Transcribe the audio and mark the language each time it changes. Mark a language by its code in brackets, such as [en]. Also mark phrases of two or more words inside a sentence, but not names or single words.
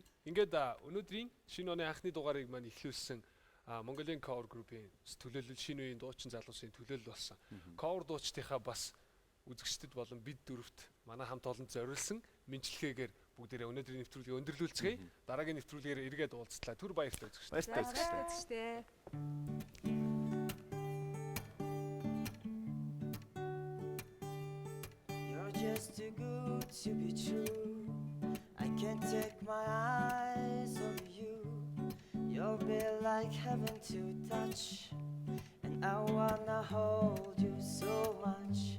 [mn] Ингээд өнөөдрийн шинэ оны анхны дугаарыг маань эхлүүлсэн Mongolian Core Group-ийн төлөөлөл шинэ үеийн дуучин залуусын төлөөлөл болсон. Core дуучдынхаа бас үзэгчдэд болон бид дөрөвт манай хамт олонд зориулсан мэдлэгээр бүгдээрээ өнөөдрийн нэвтрүүлгийг өндөрлүүлцгээе. Дараагийн нэвтрүүлгээр эргээд уулзтлаа. Түр баярлалаа үзэгчдээ. Баярлалаа үзэгчдээ. [en] Just too good to be true. I can't take my eyes off you. You'll be like heaven to touch, and I wanna hold you so much.